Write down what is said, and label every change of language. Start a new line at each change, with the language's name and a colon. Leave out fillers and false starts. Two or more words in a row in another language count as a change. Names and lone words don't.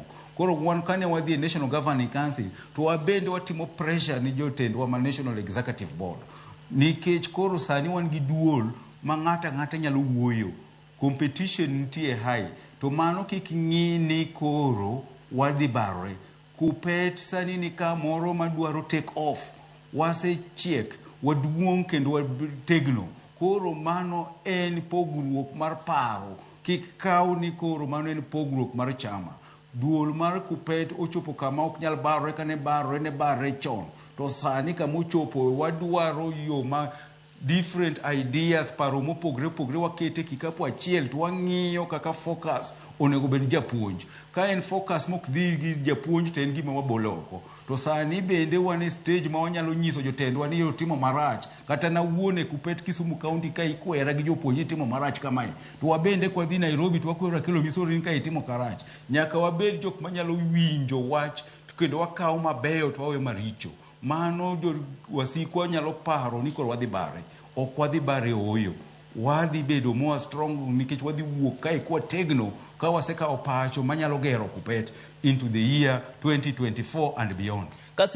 Luo (Kenya and Tanzania): Koro wan kane wadhi National Governing Council to wabende watimo pressure ni jotendwa ma National Executive Board. Nikech koro sani wan gi duol ma ng'ata nyalo wuoyo. Competition nitie high. To mano kik ng'i ni koro wadhi barore. KUPPET sani ni kamoro madwaro
English: take off.
Luo (Kenya and Tanzania): Wase chiek, waduong' kendo wategno. Koro mano en pogruok mar paro. Kik kaw ni koro mano en pogruok mar chama. Duol mar KUPPET ochopo kama ok nyal barore kane barore ne barore chon. To sani kama ochopo wadwaro yo ma
English: different ideas
Luo (Kenya and Tanzania): paro mopogre wakete kikapu achiel to wang'iyo kaka focus onego bed japuonj. Ka en focus mok dhi gi japuonj to en gima wabolo oko. To sani bende wan e stage ma wanyalo nyiso jotendwa ni timo marach. Kata na wuone KUPPET Kisumu County ka ikwera gi jopuonj timo marach kamae. To wabende kwa dhi Nairobi to wakwera kelo misori ka itimo karach. Nyaka wabed jok manyalo winjo wach kendo wakaw mabeyo to wawe maricho. Mano jo wasikwa nyalo paro ni koro wadhi bare. Ok wadhi bare oyo. Wadhi bedo
English: more strong
Luo (Kenya and Tanzania): nikech wadhi wuok kae kwa tegno ka wasekawo pacho manyalo gero KUPPET
English: into the year 2024 and beyond.